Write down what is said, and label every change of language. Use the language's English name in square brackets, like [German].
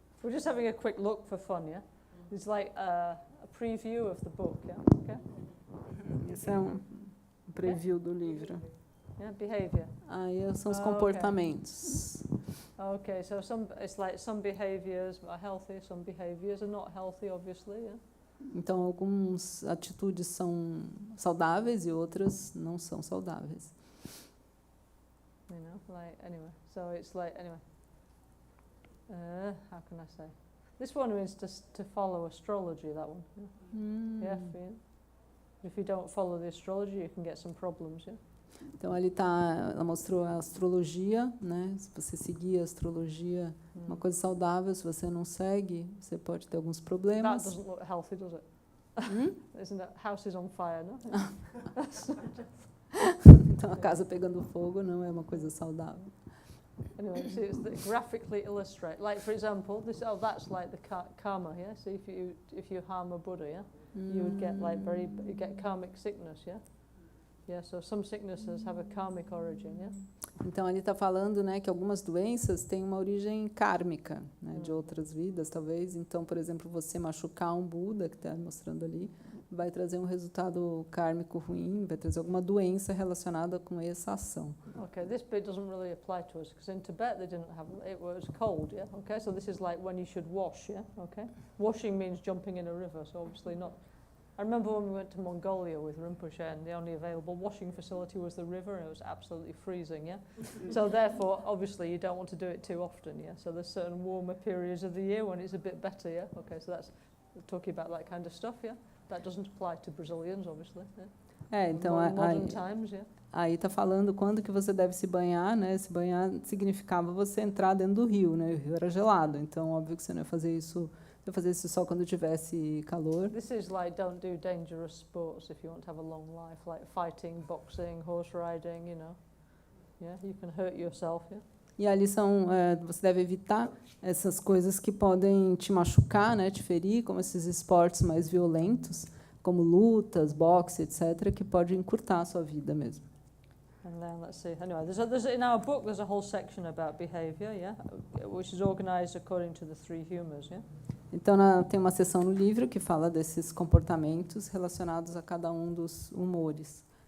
[English] We're just having a quick look for fun, yeah? It's like a preview of the book, yeah? Okay. [Portuguese] Esse é um preview do livro. [English] Yeah, behavior. [Portuguese] Aí são os comportamentos. [English] Okay, so it's like some behaviors are healthy, some behaviors are not healthy, obviously, yeah? [Portuguese] Então, algumas atitudes são saudáveis e outras não são saudáveis. [English] You know, like, anyway, so it's like, anyway, how can I say? This one means to follow astrology, that one. Yeah, for you. If you don't follow the astrology, you can get some problems, yeah? [Portuguese] Então, ela mostrou a astrologia, né? Se você seguir a astrologia, uma coisa saudável. Se você não segue, você pode ter alguns problemas. [English] That doesn't look healthy, does it? Isn't that house is on fire, no? [Portuguese] Então, a casa pegando fogo não é uma coisa saudável. [English] Anyway, see, it's graphically illustrate. Like, for example, that's like the karma, yeah? So if you harm a Buddha, yeah? You would get like you get karmic sickness, yeah? Yeah, so some sicknesses have a karmic origin, yeah? [Portuguese] Então, ele está falando, né, que algumas doenças têm uma origem kármica, né, de outras vidas, talvez. Então, por exemplo, você machucar um Buda, que está mostrando ali, vai trazer um resultado kármico ruim, vai trazer alguma doença relacionada com essa ação. [English] Okay, this bit doesn't really apply to us, because in Tibet they didn't have, it was cold, yeah? Okay, so this is like when you should wash, yeah? Okay? Washing means jumping in a river, so obviously not. I remember when we went to Mongolia with Rinpoche, and the only available washing facility was the river, and it was absolutely freezing, yeah? So therefore, obviously, you don't want to do it too often, yeah? So there's certain warmer periods of the year when it's a bit better, yeah? Okay, so that's talking about that kind of stuff, yeah? That doesn't apply to Brazilians, obviously, yeah? [Portuguese] Então, [English] modern times, yeah? [Portuguese] Aí está falando quando que você deve se banhar, né? Se banhar significava você entrar dentro do rio, né? O rio era gelado, então óbvio que você não ia fazer isso. Você fazer isso só quando tivesse calor. [English] This is like don't do dangerous sports if you want to have a long life, like fighting, boxing, horse riding, you know. Yeah, you can hurt yourself, yeah. [Portuguese] E ali você deve evitar essas coisas que podem te machucar, né, te ferir, como esses esportes mais violentos, como lutas, boxe, etc., que pode encurtar a sua vida mesmo. [English] And then let's see. Anyway, in our book there's a whole section about behavior, yeah, which is organized according to the 3 humours, yeah. [Portuguese] Então, tem uma seção no livro que fala desses comportamentos relacionados a cada um dos humores.